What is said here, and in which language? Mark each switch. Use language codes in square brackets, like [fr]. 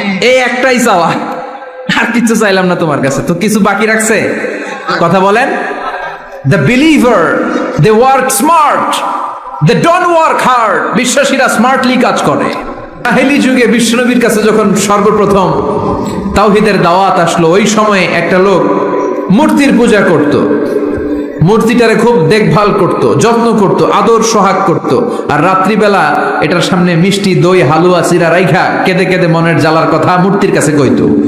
[bn] এই একটাই চাওয়া, আর কিছু চাইলাম না তোমার কাছে। তো কিছু বাকি রাখছে? কথা বলেন। [en] The believer, they work smart, they don't work hard. [bn] বিশ্বাসীরা smartly কাজ করে। জাহেলি যুগে বিশ্বনবীর কাছে যখন সর্বপ্রথম তাওহীদের দাওয়াত আসলো, ওই সময়ে একটা লোক মূর্তির পূজা করত, মূর্তিটারে খুব দেখভাল করত, যত্ন করত, আদর সোহাগ করত। আর রাত্রিবেলা এটার সামনে মিষ্টি, দই, হালুয়া, চিরা রাইখা কেঁদে কেঁদে মনের জ্বালার কথা মূর্তির কাছে কইতো।